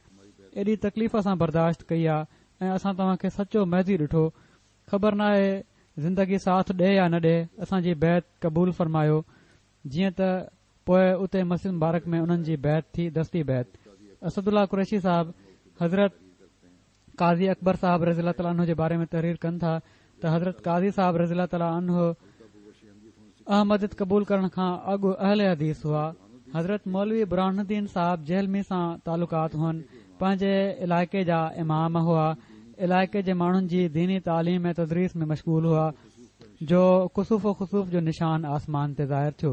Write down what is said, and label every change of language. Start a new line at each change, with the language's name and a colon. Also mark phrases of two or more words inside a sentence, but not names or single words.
Sindhi: एॾी तकलीफ़ सां बर्दाश्त कई आहे ऐं असां तव्हां खे सचो महदी ॾिठो। ख़बर नाहे ज़िंदगी साथ ॾे या न ॾे, असांजी बैत क़बूल फरमायो। जीअं त पोइ उते मस्जिद मुबारक में उन्हनि जी बैत थी, दस्ती बैत। असदुल्ला कुरैशी साहिब हज़रत काज़ी अकबर साहिब
Arabic: رضي الله تعالى عنه
Sindhi: जे बारे में तहरीर कनि था त हज़रत काज़ी साहिब
Arabic: رضي الله تعالى عنه
Sindhi: अहमदियत क़बूल करण खां अॻु अहले हदीस हुआ। हज़रत मौलवी बुरहानुद्दीन साहिब जहलमी सां तालुकात हुअनि। पंहिंजे इलाइक़े जा इमाम हुआ। इलाइक़े जे माण्हुनि जी दीनी तालीम ऐं तदरीस में मशगूल हुआ, जो कुसूफ़ो खुसूफ़ जो निशान आसमान ते ज़ाहिर थियो।